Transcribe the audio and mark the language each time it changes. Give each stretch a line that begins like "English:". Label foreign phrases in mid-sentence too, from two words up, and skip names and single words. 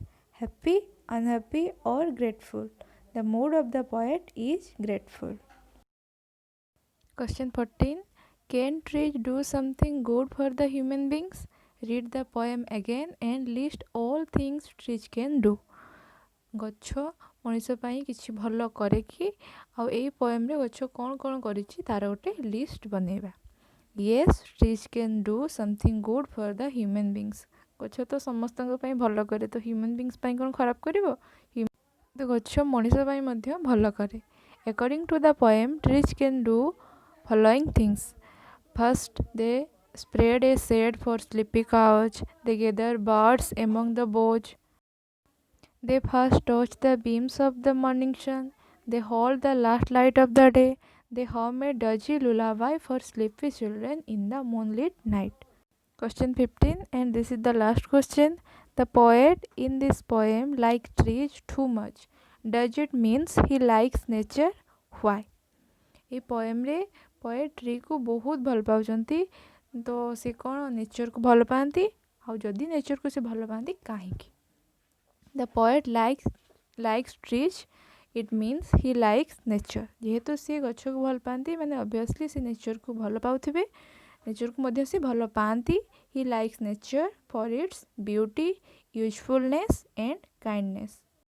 English: Happy, unhappy or grateful? The mood of the poet is grateful. Question 14, can trees do something good for the human beings? Read the poem again and list all things trees can do.
Odia: ଗଛ ମଣିଷ ପାଇଁ କିଛି ଭଲ କରେ କି ଆଉ ଏଇ ପୋଏମ ରେ ଗଛ କଣ କଣ କରିଛି ତାର ଗୋଟେ ଲିଷ୍ଟ ବନେଇବା।
English: Yes, trees can do something good for the human beings.
Odia: ଗଛ ତ ସମସ୍ତ ପାଇଁ ଭଲ କରେ, ତ
English: human beings
Odia: ପାଇଁ କଣ ଖରାପ କରିବ? ତ ଗଛ ମଣିଷ ପାଇଁ ମଧ୍ୟ ଭଲ କରେ।
English: According to the poem, trees can do following things. First, they spread a shade for sleepy cows. They gather birds among the boughs. They first touch the beams of the morning sun. They hold the last light of the day. They hum a dodgy lullaby for sleepy children in the moonlit night. Question 15, and this is the last question. The poet in this poem like trees too much. Does it means he likes nature? Why?
Odia: ଏ ପୋଏମ ରେ ପୋଏଟ ଟ୍ରୀ କୁ ବହୁତ ଭଲ ପାଉଛନ୍ତି ତ ସେ କଣ ନେଚର କୁ ଭଲ ପାଆନ୍ତି ଆଉ ଯଦି ନେଚର କୁ ସେ ଭଲ ପାଆନ୍ତି କହିଁ
English: the poet likes trees it means he likes nature
Odia: ଯେହେତୁ ସେ ଗଛ କୁ ଭଲ ପାଆନ୍ତି ମାନେ ଅବଭିଅସଲି ସେ ନେଚର କୁ ଭଲ ପାଉଥିବେ ନେଚର କୁ ମଧ୍ୟ ସେ ଭଲ ପାଆନ୍ତି
English: he likes nature for its beauty usefulness and kindness